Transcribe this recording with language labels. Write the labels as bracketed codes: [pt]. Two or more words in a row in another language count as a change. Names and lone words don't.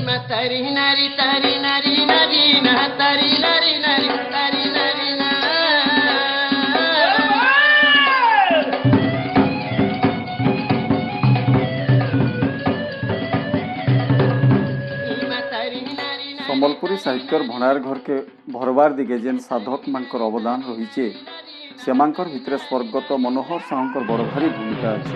[or] Tari nari tari nari nari na tari nari nari tari nari na ସମ୍ବଲପୁରୀ ସାହିତ୍ୟର ଭଣ୍ଡାର ଘରକେ ଭରବାର ଦିକେ ଯେନ୍ ସାଧକ ମାନଙ୍କର ଅବଦାନ ରହିଛେ ସେମାନଙ୍କର ଭିତରେ ସ୍ୱର୍ଗତ ମନୋହର ସାହୁଙ୍କର ବଡ଼ ଭାରି ଭୂମିକା ଅଛି।